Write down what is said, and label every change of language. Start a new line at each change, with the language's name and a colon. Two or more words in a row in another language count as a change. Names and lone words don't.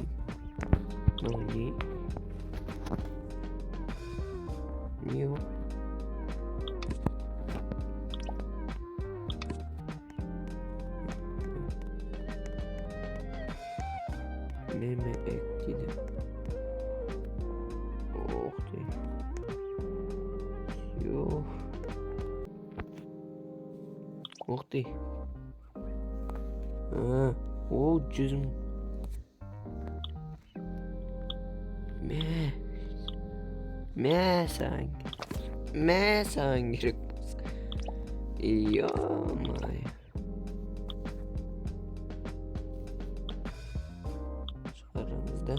Kazakh: Мынау не? Не ол? Меме эк дейді.
Russian: Ох ты. Йо. Ух ты.
Kazakh: О, 100 мың. Мә саған керек. Ё-май. Шығарамыздан.